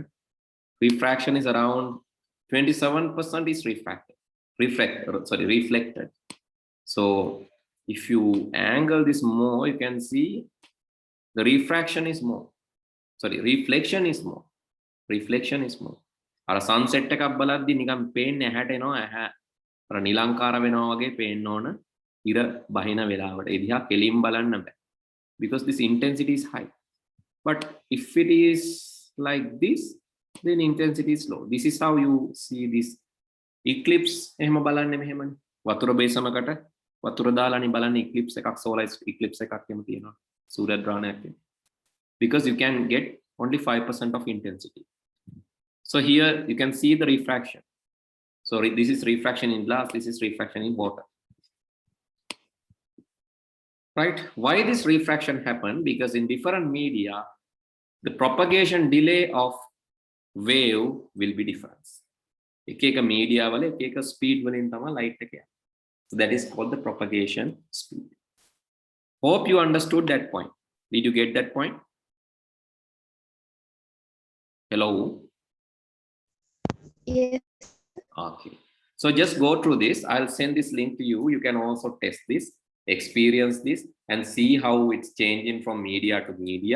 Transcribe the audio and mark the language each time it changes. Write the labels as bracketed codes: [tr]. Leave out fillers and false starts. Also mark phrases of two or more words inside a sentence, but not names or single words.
[en] Refraction is around 27% is reflected. So if you angle this more, you can see the reflection is more. Reflection is more. [si] අර sunset එකක් බලද්දි නිකන් පේන්නේ ඇහැට එනවා ඇහැ අර නිලංකාර වෙනවා වගේ පේන්න ඕන ඉර බහින වෙලාවට. ඒ දිහා කෙලින් බලන්න බෑ. [en] Because this intensity is high. But if it is like this, then intensity is low. This is how you see this eclipse. [si] එහෙම බලන්නේ මෙහෙමනේ. වතුර බේසමකට වතුර දාලානේ බලන්නේ eclipse එකක්, [en] solar eclipse [si] එකක් එහෙම තියෙනවා. සූර්යග්‍රහණයක්. [en] Because you can get only 5% of intensity. So here you can see the refraction. So this is refraction in glass, this is refraction in water. Right? Why this refraction happened? Because in different media, the propagation delay of wave will be different. [si] එක එක media වල එක එක speed වලින් තමයි light එක යන්නේ. [en] So that is called the propagation speed. Hope you understood that point. Did you get that point? Hello? Yes. Okay. So just go through this. I'll send this link to you. You can also test this, experience this, and see how it's changing from media to media.